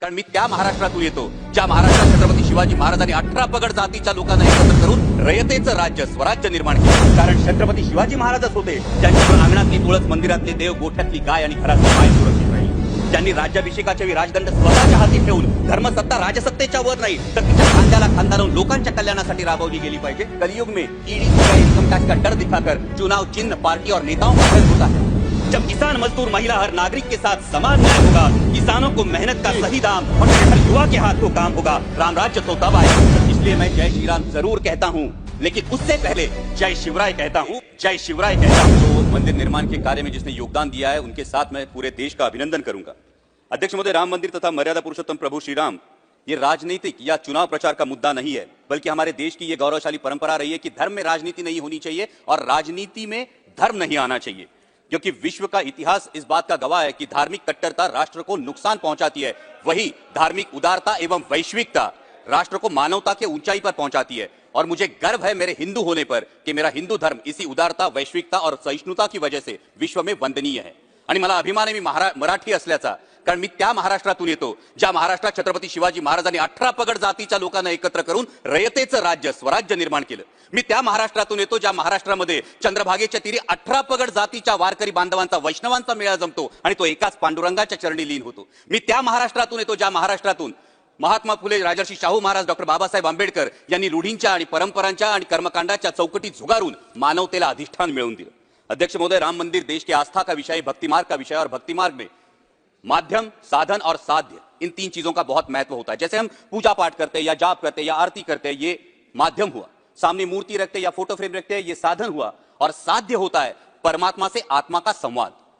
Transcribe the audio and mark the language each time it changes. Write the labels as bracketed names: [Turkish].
[Marathi] कारण मी त्या महाराष्ट्रातून येतो ज्या महाराष्ट्रात छत्रपती शिवाजी महाराजांनी 18 पगड जातीच्या लोकांना एकत्र करून रयतेचं राज्य स्वराज्य निर्माण केलं। कारण छत्रपती शिवाजी महाराजच होते ज्यांच्या अंगणातली तुळस, मंदिरातले देव, गोठ्यातली गाय आणि घरातली माय सुरक्षित राहिली। ज्यांनी राज्याभिषेकाच्या वेळी राजदंड स्वतःच्या हाती ठेवून धर्मसत्ता राजसत्तेच्या वर नाही तर तिच्या खांद्याला खांदा लावून लोकांच्या कल्याणासाठी राबवली गेली पाहिजे। [Hindi] कलयुग में ईडी इनकम टैक्स का डर दिखाकर चुनाव चिन्ह, पार्टी और नेताओं का खर्च होता है। जब किसान, मजदूर, महिला, हर नागरिक के साथ समान न्याय होगा, किसानों को मेहनत का सही दाम और हर युवा के हाथ को काम होगा, राम राज्य तो तब आएगा। इसलिए मैं जय श्री राम जरूर कहता हूँ, लेकिन उससे पहले जय शिवराय कहता हूँ, जय शिवराय कहता हूँ। तो मंदिर निर्माण के कार्य में जिसने योगदान दिया है उनके साथ मैं पूरे देश का अभिनंदन करूंगा। अध्यक्ष महोदय, राम मंदिर तथा मर्यादा पुरुषोत्तम प्रभु श्री राम ये राजनीतिक या चुनाव प्रचार का मुद्दा नहीं है, बल्कि हमारे देश की ये गौरवशाली परंपरा रही है कि धर्म में राजनीति नहीं होनी चाहिए और राजनीति में धर्म नहीं आना चाहिए, क्योंकि विश्व का इतिहास इस बात का गवाह है कि धार्मिक कट्टरता राष्ट्र को नुकसान पहुंचाती है, वही धार्मिक उदारता एवं वैश्विकता राष्ट्र को मानवता के ऊंचाई पर पहुंचाती है। और मुझे गर्व है मेरे हिंदू होने पर कि मेरा हिंदू धर्म इसी उदारता, वैश्विकता और सहिष्णुता की वजह से विश्व में वंदनीय है। [Marathi] आणि मला अभिमान आहे मी मराठी असल्याचा, कारण मी त्या महाराष्ट्रातून येतो ज्या महाराष्ट्रात छत्रपती शिवाजी महाराजांनी 18 पगड जातीच्या लोकांना एकत्र करून रयतेचं राज्य स्वराज्य निर्माण केलं। मी त्या महाराष्ट्रातून येतो ज्या महाराष्ट्रामध्ये चंद्रभागेच्या तीरी 18 पगड जातीच्या वारकरी बांधवांचा, वैष्णवांचा मेळा जमतो आणि तो एकाच पांडुरंगाच्या चरणी लीन होतो। मी त्या महाराष्ट्रातून येतो ज्या महाराष्ट्रातून महात्मा फुले, राजर्षी शाहू महाराज, डॉक्टर बाबासाहेब आंबेडकर यांनी रूढींच्या आणि परंपरांच्या आणि कर्मकांडाच्या चौकटीत झुगारून मानवतेला अधिष्ठान मिळवून दिलं। [Hindi] अध्यक्ष महोदय, राम मंदिर देश के आस्था का विषय, भक्ति मार्ग का विषय, और भक्ति मार्ग में माध्यम, साधन और साध्य, इन तीन चीजों का बहुत महत्व होता है। जैसे हम पूजा पाठ करते हैं या जाप करते हैं या आरती करते हैं, ये माध्यम हुआ। सामने मूर्ति रखते हैं या फोटो फ्रेम रखते हैं, ये साधन हुआ। और साध्य होता है परमात्मा से आत्मा का संवाद।